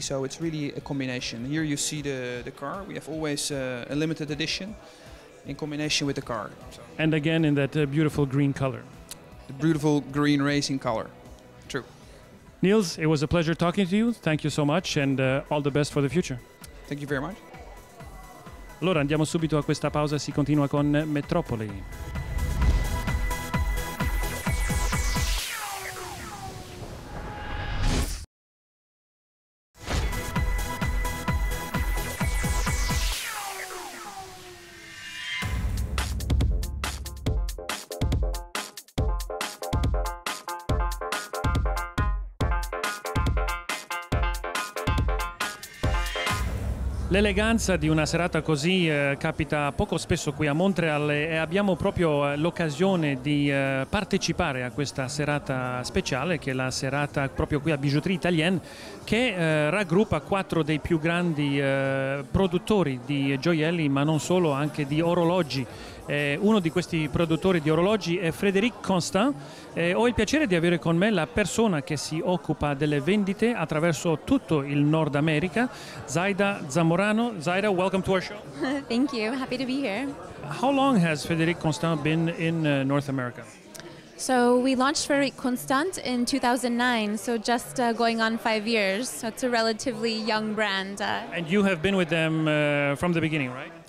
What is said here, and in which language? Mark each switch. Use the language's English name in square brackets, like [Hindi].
[English] So it's really a combination. Here you see the car. We have always a limited edition in combination with the car. So. And again, in that beautiful green color. The beautiful green racing color. True. Niels, it was a pleasure talking to you. Thank you so much, and all the best for the future. Thank you very much. [Italian] Allora andiamo subito a questa pausa e si continua con Metropoli. L'eleganza di una serata così capita poco spesso qui a Montreal e abbiamo proprio l'occasione di partecipare a questa serata speciale, che è la serata proprio qui a Bijouterie Italienne, che raggruppa 4 dei più grandi produttori di gioielli, ma non solo, anche di orologi. Uno di questi produttori di orologi è Frédéric Constant. Ho il piacere di avere con me la persona che si occupa delle vendite attraverso tutto il Nord America, Zaida Zamorano. [English] Zaida, welcome to our show. Thank you. Happy to be here. How long has Frédéric Constant been in North America? So we launched Frédéric Constant in 2009, so just going on 5 years. So it's a relatively young brand. And you have been with them from the beginning, right?